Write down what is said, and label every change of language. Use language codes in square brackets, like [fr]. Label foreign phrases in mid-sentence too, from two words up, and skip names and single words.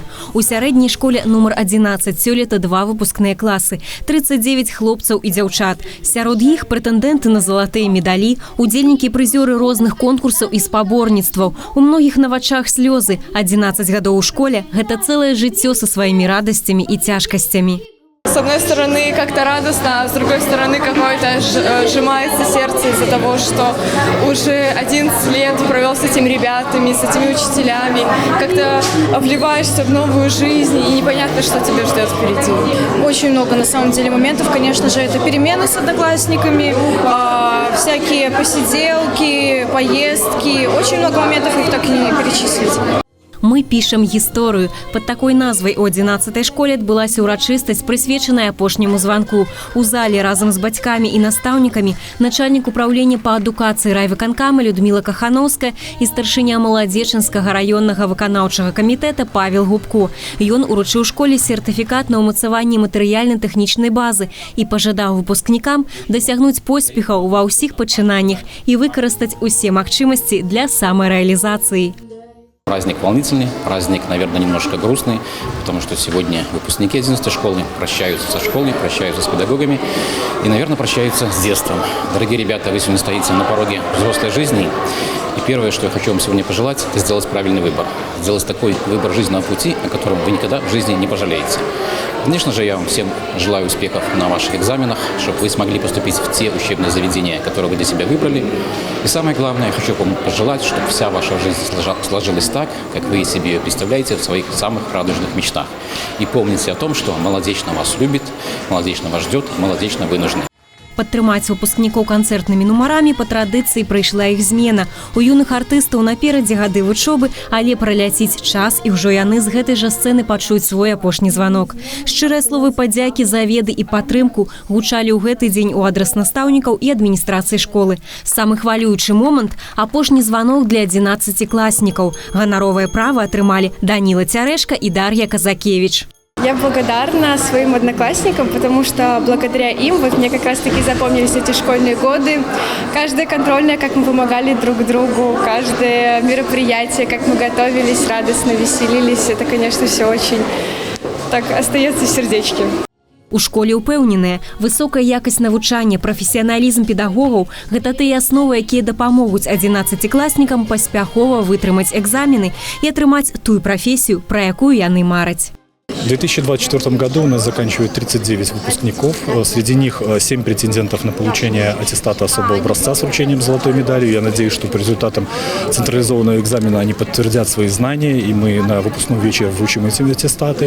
[be] У сярэдняй школе нумар 11 сёлета 2 выпускныя класы, 39 хлопцаў і дзяўчат. Сярод іх прэтэндэнты на залатыя медалі, удзельнікі і прызёры розных конкурсаў і спаборніцтваў. У многіх на вачах слёзы. 11 гадоў у школе – гэта цэлае жыццё са сваімі радасцямі і цяжкасцямі. [ru] С одной стороны, как-то радостно, а с другой стороны, какое-то сжимается сердце из-за того, что уже 11 лет провел с этими ребятами, с этими учителями. Как-то вливаешься в новую жизнь, и непонятно, что тебя ждет впереди. Очень много, на самом деле, моментов. Конечно же, это перемены с одноклассниками, всякие посиделки, поездки. Очень много моментов, их так и не перечислить. [be] Мы пішам гісторыю. Пад такой назвай у 11-й школе адбылася ўрачыстасць, прысвечаная апошняму званку. У зале разам з бацькамі і настаўнікамі начальнік управлення па адукацыі райвыканкама Людміла Кахановская і старшыня Маладзечынскага раённага выканаўчага камітэта Павел Губко. Ён уручыў школе сертыфікат на ўмацаванне матэрыяльна-тэхнічнай базы і пажадаў выпускнікам дасягнуць поспехаў ва ўсіх пачынаннях і выкарыстаць усе магчымасці для самарэалізацыі. [ru] Праздник волнительный, праздник, наверное, немножко грустный, потому что сегодня выпускники 11 школы прощаются со школой, прощаются с педагогами и, наверное, прощаются с детством. Дорогие ребята, вы сегодня стоите на пороге взрослой жизни, и первое, что я хочу вам сегодня пожелать, это сделать правильный выбор. Сделать такой выбор жизненного пути, о котором вы никогда в жизни не пожалеете. Конечно же, я вам всем желаю успехов на ваших экзаменах, чтобы вы смогли поступить в те учебные заведения, которые вы для себя выбрали. И самое главное, я хочу вам пожелать, чтобы вся ваша жизнь сложилась так, как вы себе ее представляете в своих самых радужных мечтах. И помните о том, что Маладзечна вас любит, Маладзечна вас ждет, Маладзечна вы нужны. [be] Падтрымаць выпускнікоў канцэртнымі нумарамі па традыцыі прыйшла іх змена. У юных артыстаў наперадзе гады вучобы, але праляціць час, і ўжо яны з гэтай жа сцэны пачуюць свой апошні званок. Шчырыя словы падзякі за веды і падтрымку гучалі ў гэты дзень у адрас настаўнікаў і адміністрацыі школы. Самы хвалюючы момант – апошні званок для 11-класнікаў. Ганаровае права атрымалі Даніла Цярэшка і Дар'я Казакевич. [ru] Я благодарна своим одноклассникам, потому что благодаря им вот мне как раз-таки запомнились эти школьные годы. Каждая контрольная, как мы помогали друг другу, каждое мероприятие, как мы готовились, радостно веселились. Это, конечно, все очень так остается в сердечке. [be] У школе упэўненыя, высокая якасць навучання, прафесіяналізм педагогаў – гэта тыя асновы, якія дапамогуць 11-класнікам паспяхова вытрымаць экзамены і атрымаць тую прафесію, пра якую яны мараць. [ru] В 2024 году у нас заканчивает 39 выпускников. Среди них 7 претендентов на получение аттестата особого образца с вручением золотой медали. Я надеюсь, что по результатам централизованного экзамена они подтвердят свои знания, и мы на выпускном вечере вручим эти аттестаты.